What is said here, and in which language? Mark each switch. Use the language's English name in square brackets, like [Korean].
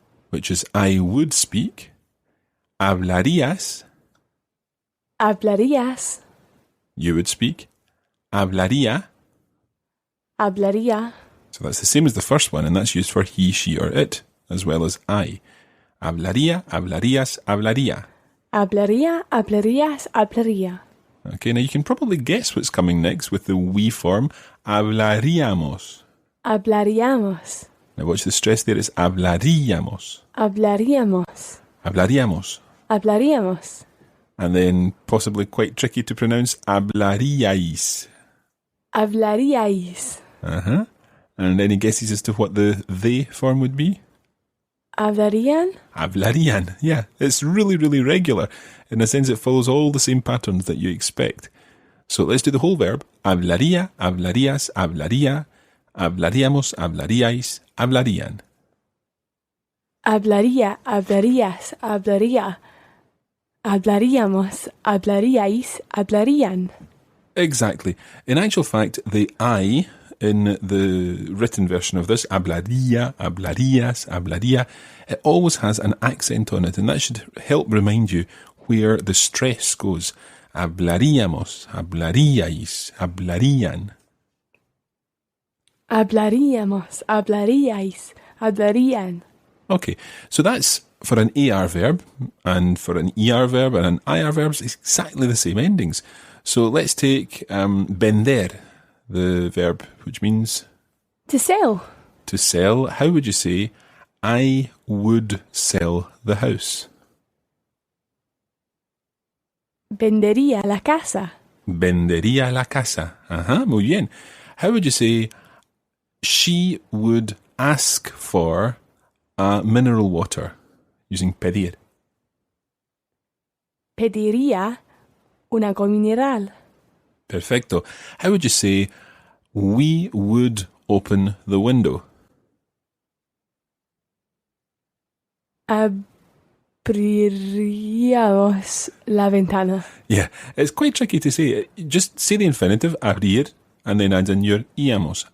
[English] which is I would speak. Hablarías, [Spanish] Hablarías. [English] you would speak. Hablaría. [Spanish] Hablaría. [English] So that's the same as the first one, and that's used for he, she, or it, as well as I. [Spanish] Hablaría, hablarías, hablaría. Hablaría, hablarías, hablaría. [English] Okay, now you can probably guess what's coming next with the we form. [Spanish] Hablaríamos. Hablaríamos. [English] Now watch the stress there. It's hablaríamos. [Spanish] Hablaríamos. Hablaríamos. Hablaríamos. [English] And then possibly quite tricky to pronounce, hablaríais. [Spanish] Hablaríais. Uh-huh. [English] And any guesses as to what the they form would be? [Spanish] Hablarían. Hablarían. [English] Yeah, it's really, really regular. In a sense, it follows all the same patterns that you expect. So let's do the whole verb. [Spanish] Hablaría, hablarías, hablaría. Hablaríamos, hablaríais, hablarían. Hablaría, hablarías, hablaría. Hablaríamos, hablaríais, hablarían. [English] Exactly. In actual fact, the I in the written version of this, hablaría, hablarías, hablaría, it always has an accent on it, and that should help remind you where the stress goes. [Spanish] Hablaríamos, hablaríais, hablarían. Hablaríamos, hablaríais, hablarían. [English] Okay, so that's for an AR verb, and for an ER verb and an IR verb, it's exactly the same endings. So let's take vender, the verb, which means To sell. to sell. How would you say, I would sell the house? [Spanish] Vendería la casa. Vendería la casa. Ajá, muy bien. [English] How would you say, she would ask for mineral water? Using pedir. [Spanish] Pediría un agua mineral. Perfecto. [English] How would you say, we would open the window? [Spanish] Abriríamos la ventana. [English] Yeah, it's quite tricky to say. Just say the infinitive, abrir, and then add in your íamos.